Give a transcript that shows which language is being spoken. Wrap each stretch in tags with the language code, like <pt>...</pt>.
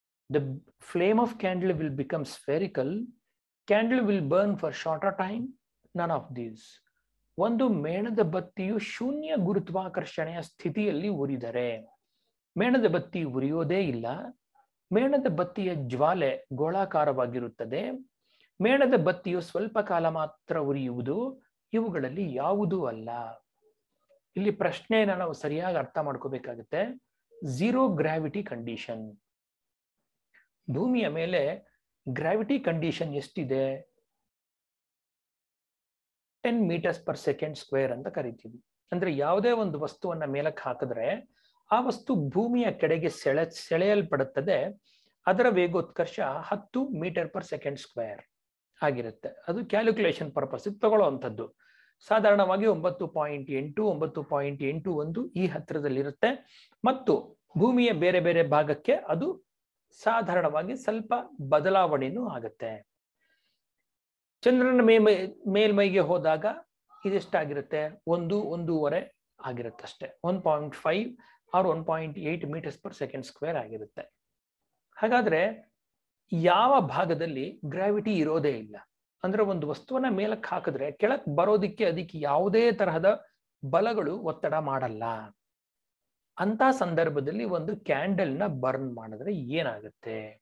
<en>The flame of candle will become spherical. Candle will burn for shorter time. None of these.</en> <kn>ಒಂದು ಮೇಣದ ಬತ್ತಿಯು ಶೂನ್ಯ ಗುರುತ್ವಾಕರ್ಷಣೆಯ ಸ್ಥಿತಿಯಲ್ಲಿ ಉರಿದರೆ, ಮೇಣದ ಬತ್ತಿ ಉರಿಯೋದೇ ಇಲ್ಲ. ಮೇಣದ ಬತ್ತಿಯ ಜ್ವಾಲೆ ಗೋಳಾಕಾರವಾಗಿರುತ್ತದೆ. ಮೇಣದ ಬತ್ತಿಯು ಸ್ವಲ್ಪ ಕಾಲ ಮಾತ್ರ ಉರಿಯುವುದು. ಇವುಗಳಲ್ಲಿ ಯಾವುದೂ ಅಲ್ಲ. ಇಲ್ಲಿ ಪ್ರಶ್ನೆಯನ್ನ ನಾವು ಸರಿಯಾಗಿ ಅರ್ಥ ಮಾಡ್ಕೋಬೇಕಾಗುತ್ತೆ. ಝೀರೋ ಗ್ರಾವಿಟಿ ಕಂಡೀಷನ್, ಭೂಮಿಯ ಮೇಲೆ ಗ್ರಾವಿಟಿ ಕಂಡೀಷನ್ ಎಷ್ಟಿದೆ?</kn> <en>10 meters per second square</en> <kn>ಅಂತ ಕರಿತೀವಿ. ಅಂದ್ರೆ ಯಾವುದೇ ಒಂದು ವಸ್ತುವನ್ನ ಮೇಲಕ್ಕೆ ಹಾಕಿದ್ರೆ ಆ ವಸ್ತು ಭೂಮಿಯ ಕಡೆಗೆ ಸೆಳೆಯಲ್ಪಡುತ್ತದೆ. ಅದರ ವೇಗೋತ್ಕರ್ಷ 10 ಮೀಟರ್ ಪರ್ ಸೆಕೆಂಡ್ ಸ್ಕ್ವೇರ್ ಆಗಿರುತ್ತೆ. ಅದು ಕ್ಯಾಲ್ಕುಲೇಷನ್ ಪರ್ಪಸ್ ತಗೊಳ್ಳುವಂಥದ್ದು. ಸಾಧಾರಣವಾಗಿ 9.8, 9.81 ಈ ಹತ್ತಿರದಲ್ಲಿರುತ್ತೆ. ಮತ್ತು ಭೂಮಿಯ ಬೇರೆ ಬೇರೆ ಭಾಗಕ್ಕೆ ಅದು ಸಾಧಾರಣವಾಗಿ ಸ್ವಲ್ಪ ಬದಲಾವಣೆನೂ ಆಗುತ್ತೆ. ಚಂದ್ರನ ಮೇಲ್ಮೈಗೆ ಹೋದಾಗ ಇದೆಷ್ಟಾಗಿರುತ್ತೆ? 1-1.5 ಆಗಿರುತ್ತೆ ಅಷ್ಟೇ.</kn> <en>1.5 or 1.8 meters per second square ಆಗಿರುತ್ತೆ.</en> <kn>ಹಾಗಾದ್ರೆ ಯಾವ ಭಾಗದಲ್ಲಿ ಗ್ರಾವಿಟಿ ಇರೋದೇ ಇಲ್ಲ? ಅಂದ್ರೆ ಒಂದು ವಸ್ತುವನ್ನ ಮೇಲಕ್ಕೆ ಹಾಕಿದ್ರೆ ಕೆಳಕ್ ಬರೋದಿಕ್ಕೆ ಅದಕ್ಕೆ ಯಾವುದೇ ತರಹದ ಬಲಗಳು ಒತ್ತಡ ಮಾಡಲ್ಲ. ಅಂತ ಸಂದರ್ಭದಲ್ಲಿ ಒಂದು ಕ್ಯಾಂಡಲ್ ನ ಬರ್ನ್ ಮಾಡಿದ್ರೆ ಏನಾಗುತ್ತೆ?</kn>